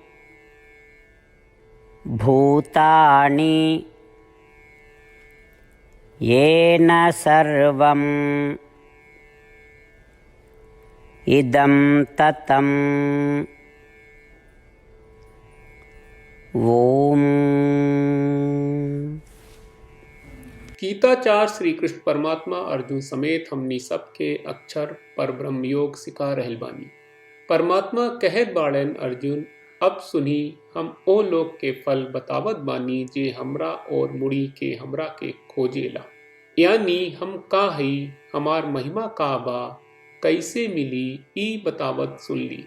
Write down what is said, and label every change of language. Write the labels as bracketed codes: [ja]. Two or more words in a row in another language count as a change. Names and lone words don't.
[sa] भूतानि येन सर्वम् इदं ततम्। ओम। [bho] गीताचार्य श्री कृष्ण परमात्मा अर्जुन समेत हमनी सबके अक्षर पर ब्रह्म योग सिखा रहल बानी। परमात्मा कहत बाड़न अर्जुन अब सुनी हम ओ लोग के फल बतावत बानी जे हमरा और मुड़ी के हमरा के खोजेला, यानी हम का हई, हमार महिमा का बा, कैसे मिली ई बतावत सुनली।